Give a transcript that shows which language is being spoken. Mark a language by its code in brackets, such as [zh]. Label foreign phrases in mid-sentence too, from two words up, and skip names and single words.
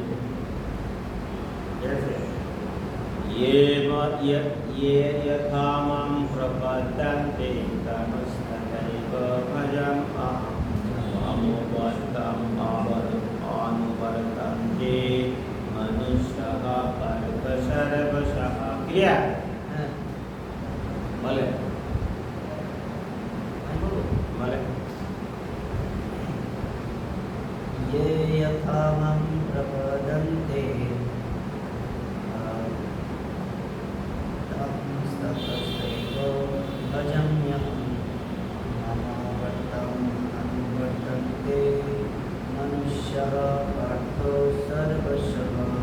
[sa] ये यथा मां प्रपद्यन्ते तमस्ततैव भजामि अहं मामो वर्तन्ते मनुष्यः पार्थ सर्वशः। [bn] क्लियर? হ্যাঁ বলে আমি বলবো বলে [sa] ये यथा मां प्रपद्यन्ते तमस्ततैव भजाम्यहं मम वर्तन्ते मनुष्यः पार्थ सर्वशः।